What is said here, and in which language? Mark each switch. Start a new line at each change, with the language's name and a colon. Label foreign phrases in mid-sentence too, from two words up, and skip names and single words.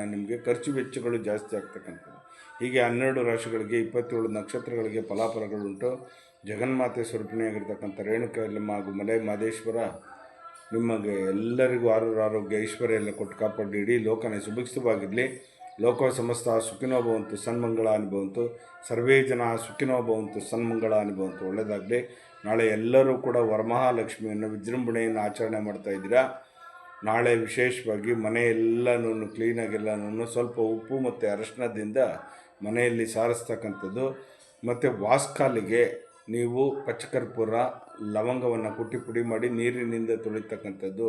Kannada: ನಿಮಗೆ ಖರ್ಚು ವೆಚ್ಚಗಳು ಜಾಸ್ತಿ ಆಗ್ತಕ್ಕಂಥದ್ದು. ಹೀಗೆ 12 ರಾಶಿಗಳಿಗೆ 27 ನಕ್ಷತ್ರಗಳಿಗೆ ಫಲಾಫಲಗಳುಂಟು. ಜಗನ್ಮಾತೆ ಸ್ವರೂಪಿಣಿಯಾಗಿರ್ತಕ್ಕಂಥ ರೇಣುಕಾ ಯಲ್ಲಮ್ಮ ಹಾಗೂ ಮಲೆ ಮಹದೇಶ್ವರ ನಿಮಗೆ ಎಲ್ಲರಿಗೂ ಆರೋಗ್ಯ ಐಶ್ವರ್ಯ ಎಲ್ಲ ಕೊಟ್ಟು ಕಾಪಾಡಿ ಇಡೀ ಲೋಕನೇ ಸುಭಿಕ್ಷವಾಗಿರಲಿ.
Sanskrit: लोक समस्त सुखिनो भवंतु सन्मंगलानि भवंतु. सर्वे जन सुखिनो भवंतु सन्मंगलानि भवंतु.
Kannada: ಒಳ್ಳೆಯದಾಗಲಿ. ನಾಳೆ ಎಲ್ಲರೂ ಕೂಡ ವರಮಹಾಲಕ್ಷ್ಮಿಯನ್ನು ವಿಜೃಂಭಣೆಯನ್ನು ಆಚರಣೆ ಮಾಡ್ತಾ ಇದ್ದೀರಾ. ನಾಳೆ ವಿಶೇಷವಾಗಿ ಮನೆಯೆಲ್ಲನೂ ಕ್ಲೀನಾಗೆಲ್ಲನೂ ಸ್ವಲ್ಪ ಉಪ್ಪು ಮತ್ತು ಅರಶಿನದಿಂದ ಮನೆಯಲ್ಲಿ ಸಾರಿಸ್ತಕ್ಕಂಥದ್ದು. ಮತ್ತು ವಾಸ್ಕಾಲಿಗೆ ನೀವು ಪಚ್ಚಕರ್ಪೂರ ಲವಂಗವನ್ನು ಕುಟ್ಟಿ ಪುಡಿ ಮಾಡಿ ನೀರಿನಿಂದ ತೊಳಿತಕ್ಕಂಥದ್ದು.